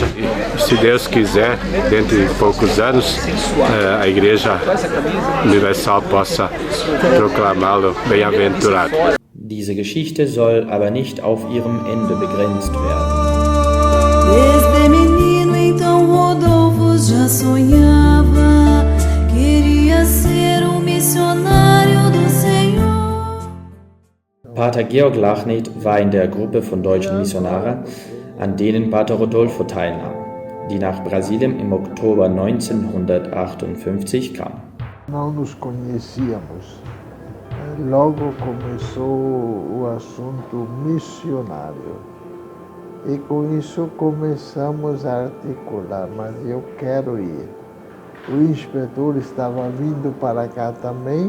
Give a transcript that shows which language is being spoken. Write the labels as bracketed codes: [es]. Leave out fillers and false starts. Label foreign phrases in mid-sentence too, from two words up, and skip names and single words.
[pt] E, se Deus quiser, dentro de poucos anos, a Igreja Universal possa proclamá-lo bem-aventurado. [de] Diese Geschichte soll aber nicht auf ihrem Ende begrenzt werden. [pt] Desde menino, então Rodolfo já sonhava, queria ser missionário do Senhor. [de] Pater Georg Lachnit war in der Gruppe von deutschen Missionaren, an denen Pater Rodolfo teilnahm, die nach Brasilien im Oktober 1958 kam. [pt] Não nos conhecíamos. Logo começou o assunto missionário. E com isso começamos a articular, mas eu quero ir. O inspetor estava vindo para cá também.